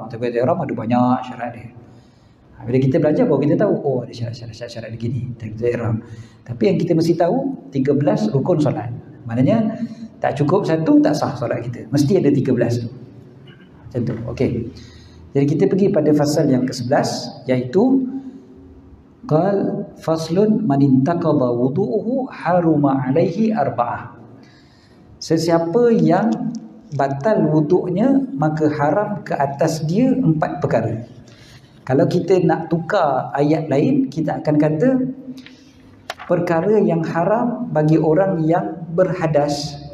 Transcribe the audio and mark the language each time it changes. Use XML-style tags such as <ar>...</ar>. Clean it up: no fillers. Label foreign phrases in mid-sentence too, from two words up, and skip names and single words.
<ms>Takbiratul ihram ada banyak syarat dia. Bila kita belajar baru kita tahu, oh ada syarat begini, takbiratul ihram. Tapi yang kita mesti tahu 13 rukun solat. Maknanya tak cukup satu tak sah solat kita. Mesti ada 13 tu. Macam tu. Okey. Jadi kita pergi pada fasal yang ke-11, iaitu</ms> <ar>قال فصل من انتقض وضوؤه حرم عليه أربعة.</ar> <ms>Sesiapa yang batal wuduknya maka haram ke atas dia 4 perkara. Kalau kita nak tukar ayat lain, kita akan kata perkara yang haram bagi orang yang berhadas.</ms>